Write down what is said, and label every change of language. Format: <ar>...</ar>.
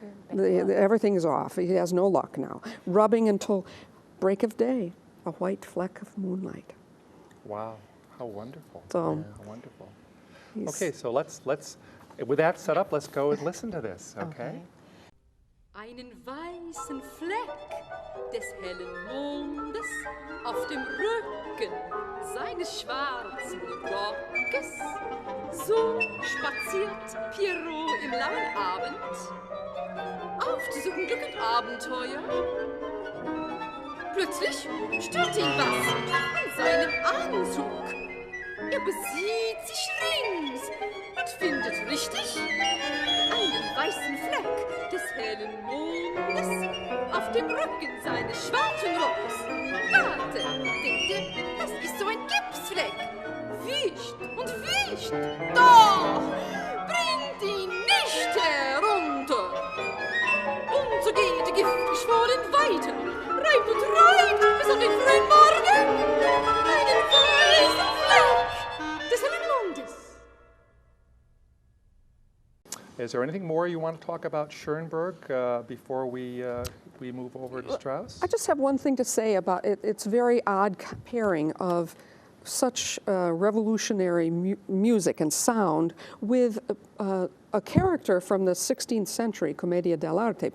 <en>Everything is off. He has no luck now. Rubbing until break of day, a white fleck of moonlight. Wow, how wonderful. So, how wonderful. Okay, so let's, with that set up, let's go and listen to this, okay?</en> <de>Einen weißen Fleck des hellen Mondes auf dem Rücken seines schwarzen Rockes. So spaziert Pierrot im lauen Abend auf zu suchen Glück und Abenteuer. Plötzlich stört ihn was an seinem Anzug. Er besieht sich rings und findet richtig einen weißen Fleck des hellen Mondes auf dem Rücken seines schwarzen Rocks. Warte, denkt er, das ist so ein Gipsfleck. Wischt und wischt, doch bringt ihn nicht herunter. Und so geht er giftgeschworen weiter, reibt und reibt bis auf den frühen Morgen einen weißen Fleck des hellen Mondes.</de> <en>Is there anything more you want to talk about Schoenberg before we move over to Strauss? I just have one thing to say about it. It's very odd pairing of such revolutionary music and sound with a character from the 16th century, Commedia dell'arte.</en>